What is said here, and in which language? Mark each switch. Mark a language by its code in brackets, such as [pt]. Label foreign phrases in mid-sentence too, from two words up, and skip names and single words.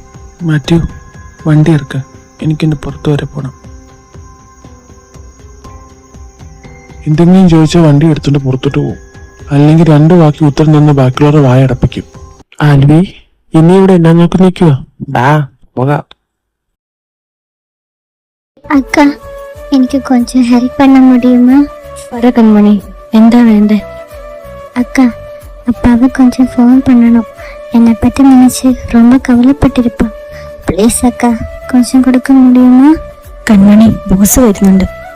[ml] മാത്യു, വണ്ടി ഇറക്ക്. എനിക്കെൻ്റെ പുറത്ത് വരെ പോകണം. എന്തെങ്കിലും ചോദിച്ചാൽ വണ്ടി എടുത്തോണ്ട് പുറത്തോട്ട് പോകും. അല്ലെങ്കിൽ 2 വാക്കി ഉത്തരം നിന്ന് ബാക്കിയുള്ളവരുടെ വായടപ്പിക്കും. ആൽവി, ഇനി ഇവിടെ എന്നാ നോക്കി നിൽക്കുക? ബാ, പോകാം. [ta] அக்கா, எனக்கு கொஞ்சம் ஹெல்ப் பண்ண முடியுமா? [ml] പറ കൺമണി, എന്താ വേണ്ടേ? [ta] அக்கா, அப்பாவை கொஞ்சம் ஃபோன் பண்ணணும். என்னை பற்றி நினச்சி ரொம்ப கவலைப்பட்டிருப்பான். ப்ளீஸ் அக்கா, கொஞ்சம் கொடுக்க முடியுமா? [ml] കൺമണി, ബോസ് വരുന്നുണ്ട്.